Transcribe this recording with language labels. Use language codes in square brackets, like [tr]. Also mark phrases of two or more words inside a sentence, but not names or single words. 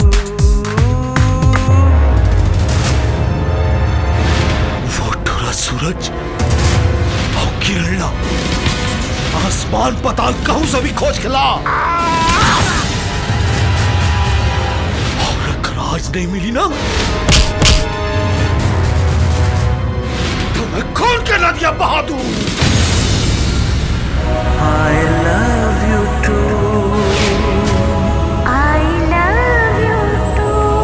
[hi] वो ठुरा सूरज और किरण ला आसमान पताल कहूं से भी खोज खिला, और अगर आज नहीं मिली ना तो मैं खून के नदियां बहा दूं। [en] I love you too। I love you too।